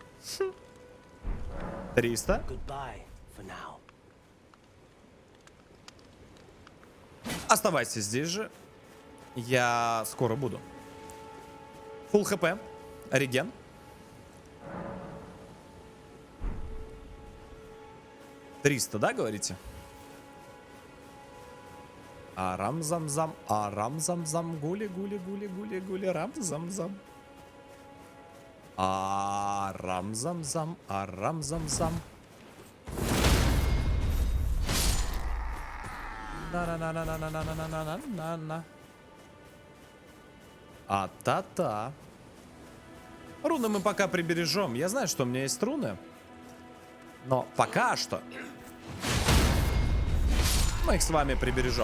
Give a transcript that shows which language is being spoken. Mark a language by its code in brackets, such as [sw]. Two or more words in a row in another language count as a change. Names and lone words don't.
[ru] 300? Оставайся здесь же. Я скоро буду. [en] full HP. [ru] Реген. $300, да, говорите? Арам-зам-зам, арам-зам-зам, гули-гули-гули-гули-гули, рам-зам-зам. Арам-зам-зам, арам-зам-зам. На-на-на-на-на-на-на-на-на-на-на. А-та-та. Руны мы пока прибережем. Я знаю, что у меня есть руны. Но пока что мы их с вами прибережем.